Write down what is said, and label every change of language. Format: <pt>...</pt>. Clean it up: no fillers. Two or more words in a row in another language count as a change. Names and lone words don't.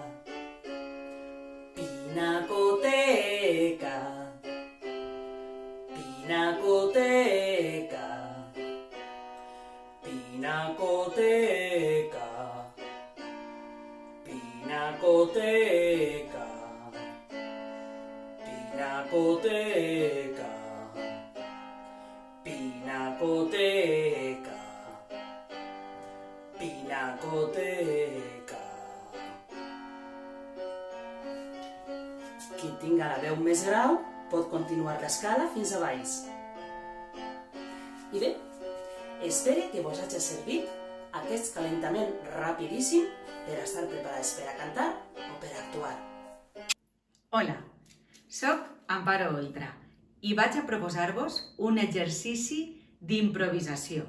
<ca>pinacoteca, pinacoteca, pinacoteca, pinacoteca, pinacoteca, pinacoteca, pinacoteca. Qui tinga la veu més grau pot continuar l'escala fins a baix. I bé, espero que vos hagi servit aquest calentament rapidíssim per estar preparats per a cantar o per a actuar. Hola, soc Amparo Oltra i vaig a proposar-vos un exercici d'improvisació.</ca>